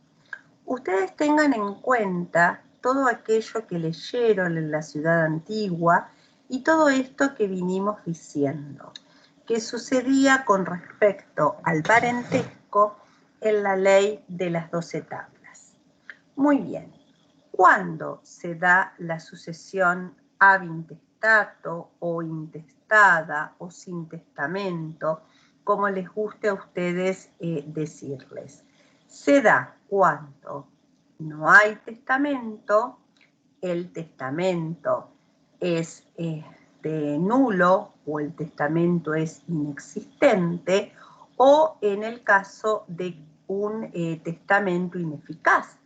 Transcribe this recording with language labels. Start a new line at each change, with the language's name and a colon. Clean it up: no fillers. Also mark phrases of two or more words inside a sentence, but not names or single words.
Spanish: Ustedes tengan en cuenta todo aquello que leyeron en la Ciudad Antigua y todo esto que vinimos diciendo, que sucedía con respecto al parentesco en la ley de las 12 tablas. Muy bien, ¿cuándo se da la sucesión
Latin: ab intestato
Spanish: o intestada o sin testamento, como les guste a ustedes decirles? Se da cuando no hay testamento, el testamento es nulo o el testamento es inexistente, o en el caso de un testamento ineficaz.